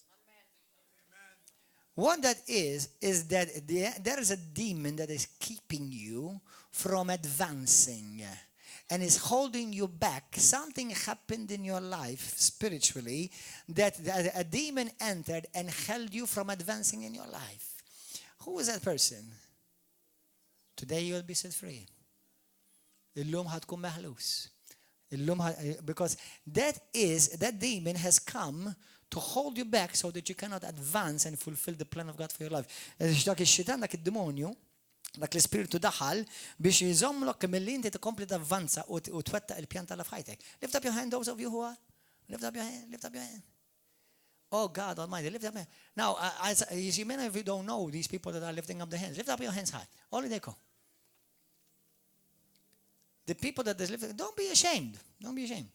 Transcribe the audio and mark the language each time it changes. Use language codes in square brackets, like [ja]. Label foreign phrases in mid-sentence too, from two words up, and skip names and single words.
[en] What that is that there is a demon that is keeping you from advancing and is holding you back. Something happened in your life spiritually that a demon entered and held you from advancing in your life. Who is that person? Today you will be set free. [mt] Illum ħatkun meħlus. [en] Because that demon has come to hold you back so that you cannot advance and fulfill the plan of God for your life. [mt] Dak ix-xitan, dak id-demonju, dak l-ispiritu daħal biex jżommlok milli inti tkompli tavvanza u twettaq il-pjan tal f'ħajtek. [en] Lift up your hand, those of you who are. Lift up your hand, lift up your hand. Oh God Almighty, lift up your hand. Now, you see, many of you don't know these people that are lifting up their hands. Lift up your hands high. Only they come. The people that is lifting, don't be ashamed. Don't be ashamed.